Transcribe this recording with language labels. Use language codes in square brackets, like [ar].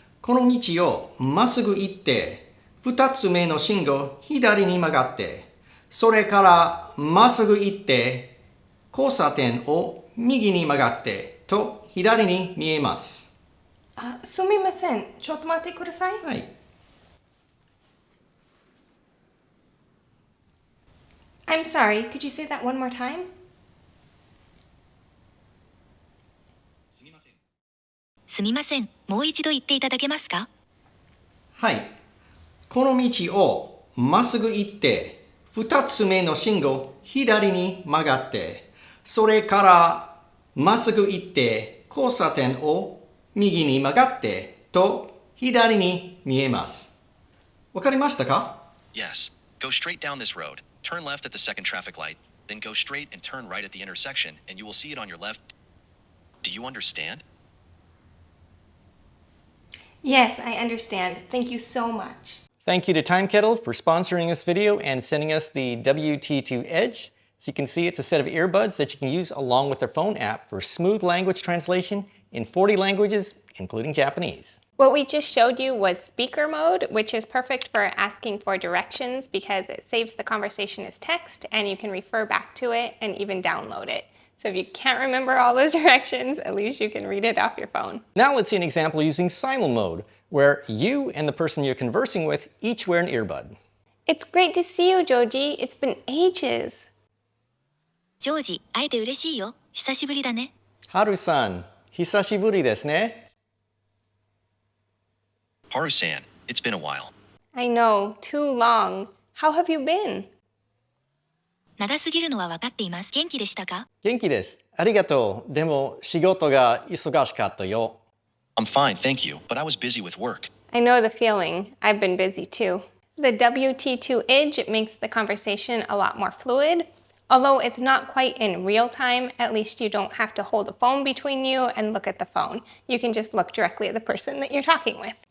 [ja] この道をまっすぐ行って、2つ目の信号左に曲がって、それからまっすぐ行って、交差点を右に曲がって、と左に見えます。すみません。ちょっと待ってください。はい。 [en] I'm sorry, could you say that one more time? [ja] すみません。もう一度言っていただけますか？はい。この道をまっすぐ行って、2つ目の信号左に曲がって、それからまっすぐ行って、交差点を右に曲がって、と左に見えます。わかりましたか？ [en] Yes. Go straight down this road. Turn left at the second traffic light, then go straight and turn right at the intersection, and you will see it on your left. Do you understand? Yes, I understand. Thank you so much. Thank you to Timekettle for sponsoring this video and sending us the WT2 Edge. As you can see, it's a set of earbuds that you can use along with their phone app for smooth language translation in 40 languages, including Japanese. What we just showed you was speaker mode, which is perfect for asking for directions because it saves the conversation as text and you can refer back to it and even download it. So if you can't remember all those directions, at least you can read it off your phone. Now let's see an example using silent mode, where you and the person you're conversing with each wear an earbud. It's great to see you, Joji. It's been ages. [ja] ジョージ、会えて嬉しいよ。久しぶりだね。 Haru-san, hisashiburi desu ne. [en] Haru-san, It's been a while. I know, too long. How have you been? [ja] 長すぎるのは分かっています。元気でしたか？元気です。ありがとう。でも仕事が忙しかったよ。 [en] I'm fine, thank you, but I was busy with work. I know the feeling. I've been busy too. The WT2 Edge makes the conversation a lot more fluid. Although it's not quite in real time, at least you don't have to hold the phone between you and look at the phone. You can just look directly at the person that you're talking with.